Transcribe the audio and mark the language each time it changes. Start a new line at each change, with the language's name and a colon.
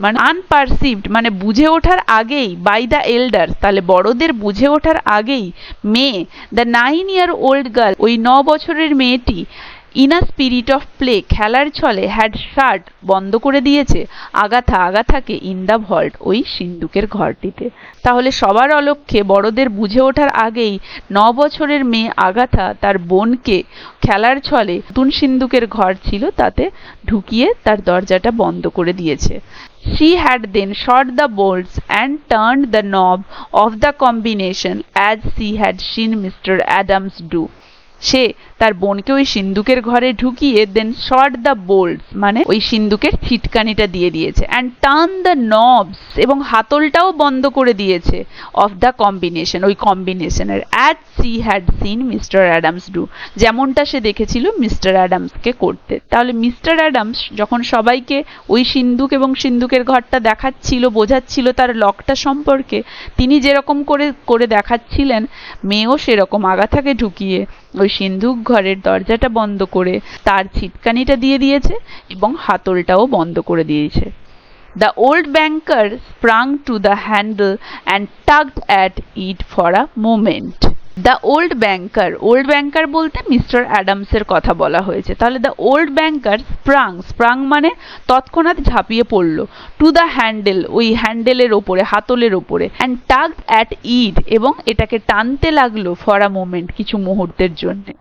English: Unperceived
Bangla: মানে বুঝে ওঠার আগেই,
English: by the elders
Bangla: তাহলে বড়দের বুঝে ওঠার আগেই,
English: May, the 9-year-old girl,
Bangla: ওই 9 বছরের মেয়েটি,
English: in a spirit of play
Bangla: খেলার ছলে,
English: had shut
Bangla: বন্ধ করে দিয়েছে আগাথাকে
English: in the vault
Bangla: ওই সিন্দুকের ঘরটিতে। তাহলে সবার অলক্ষ্যে বড়দের বুঝে ওঠার আগেই 9 বছরের মেয়ে আগাথা তার বোনকে খেলার ছলে নতুন সিন্দুকের ঘর ছিল তাতে ঢুকিয়ে তার দরজাটা বন্ধ করে দিয়েছে।
English: She had then shot the bolts and turned the knob of the combination as she had seen Mr. Adams do.
Bangla: সে তার বোনকে ওই সিন্দুকের ঘরে ঢুকিয়ে
English: then shot the bolts
Bangla: মানে ওই সিন্দুকের ছিটকানিটা দিয়ে দিয়েছে,
English: and turn the knobs
Bangla: এবং হাতলটাও বন্ধ করে দিয়েছে,
English: of the combination
Bangla: ওই কম্বিনেশনের,
English: as she had seen Mister Adams do
Bangla: যেমনটা সে দেখেছিল মিস্টার অ্যাডামসকে করতে। তাহলে মিস্টার অ্যাডামস যখন সবাইকে ওই সিন্দুক এবং সিন্দুকের ঘরটা দেখাচ্ছিল, বোঝাচ্ছিল তার লকটা সম্পর্কে, তিনি যেরকম করে দেখাচ্ছিলেন মেয়েও সেরকম আগাথাকে ঢুকিয়ে ওই সিন্দুক ঘরের দরজাটা বন্ধ করে তার ছিটকানিটা দিয়ে দিয়েছে এবং হাতলটাও বন্ধ করে দিয়েছে।
English: The old banker sprang to the handle and tugged at it for a moment. The old banker
Bangla: বলতে মিস্টার অ্যাডামসের কথা বলা হয়েছে। তাহলে
English: the old banker sprang
Bangla: মানে তৎক্ষণাৎ ঝাঁপিয়ে পড়লো,
English: to the handle
Bangla: ওই হ্যান্ডেলের ওপরে, হাতলের ওপরে,
English: and tugged at it
Bangla: এবং এটাকে টানতে লাগলো
English: for a moment
Bangla: কিছু মুহূর্তের জন্য।